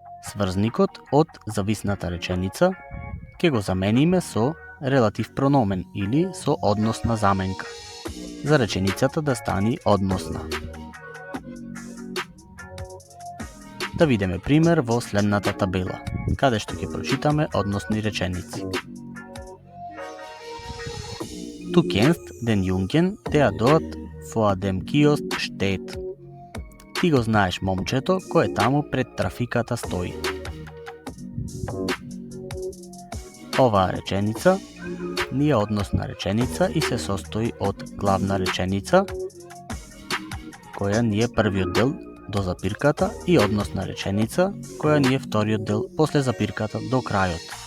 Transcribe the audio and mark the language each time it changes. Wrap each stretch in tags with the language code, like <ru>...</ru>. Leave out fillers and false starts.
<mk>Сврзникот од зависната реченица ќе го замениме со релатив прономен или со односна заменка, за реченицата да стане односна. Да видиме пример во следната табела, каде што ќе прочитаме односни реченици.</mk> <de>Du kennst den Jungen, der dort vor dem Kiosk steht.</de> <mk>Ти го знаеш момчето кој таму пред трафиката стои. Оваа реченица ни е односна реченица и се состои од главна реченица, која ни е првиот дел до запирката, и односна реченица, која ни е вториот дел после запирката до крајот.</mk>